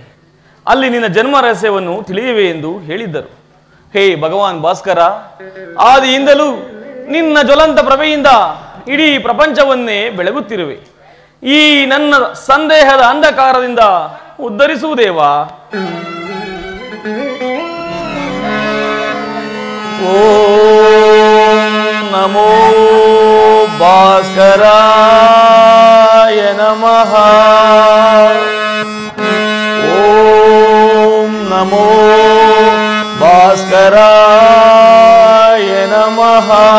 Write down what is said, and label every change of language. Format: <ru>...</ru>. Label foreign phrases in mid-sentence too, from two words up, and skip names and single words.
<kn>ಅಲ್ಲಿ ನಿನ್ನ ಜನ್ಮ ರಹಸ್ಯವನ್ನು ತಿಳಿಯುವೆ ಎಂದು ಹೇಳಿದ್ದರು. ಹೇ ಭಗವಾನ್ ಭಾಸ್ಕರ, ಆದಿಯಿಂದಲೂ ನಿನ್ನ ಜ್ವಲಂತ ಪ್ರಭೆಯಿಂದ ಇಡೀ ಪ್ರಪಂಚವನ್ನೇ ಬೆಳಗುತ್ತಿರುವೆ. ಈ ನನ್ನ ಸಂದೇಹದ ಅಂಧಕಾರದಿಂದ ಉದ್ಧರಿಸುವುದೇವಾ?</kn> <sa>ಓಂ ನಮೋ ಭಾಸ್ಕರಾಯ ನಮಃ. ಓಂ ನಮೋ ಭಾಸ್ಕರಾಯ ನಮಃ.</sa>